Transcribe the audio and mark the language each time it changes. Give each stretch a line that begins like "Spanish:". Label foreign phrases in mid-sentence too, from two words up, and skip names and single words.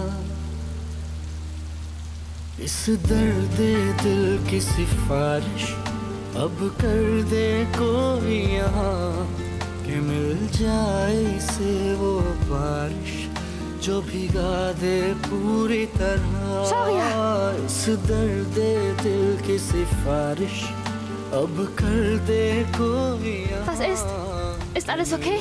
Hindi: इस दर्द दिल की सिफारिश अब कर दे कोई यहाँ कि मिल जाए इसे वो बारिश जो भिगा दे पूरी तरह Shaurya! इस दर्द दिल की सिफारिश अब कर दे कोई यहाँ
German: Was ist? Ist alles okay?